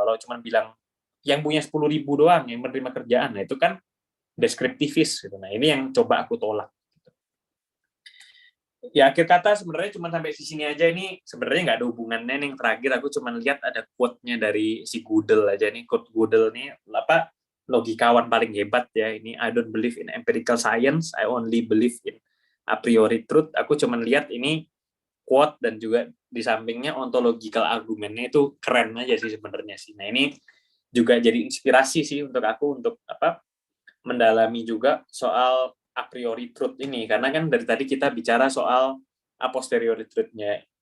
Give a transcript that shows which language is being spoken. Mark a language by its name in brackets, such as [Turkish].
[Indonesian] Kalau cuma bilang yang punya 10.000 doang yang menerima kerjaan, nah itu kan deskriptivis gitu. Nah, ini yang coba aku tolak. Gitu. Ya, akhir kata sebenarnya cuma sampai di sini aja. Ini sebenarnya nggak ada hubungannya nih. Yang terakhir aku cuma lihat ada quote-nya dari si Gödel aja nih. Quote Gödel nih logikawan paling hebat ya. [English] Ini I don't believe in empirical science, I only believe in a priori truth. [Indonesian] Aku cuma lihat ini quote dan juga di sampingnya ontological argumennya itu keren aja sih sebenarnya sih. Nah, ini juga jadi inspirasi sih untuk aku untuk mendalami juga soal a priori truth ini, karena kan dari tadi kita bicara soal a posteriori truth-nya.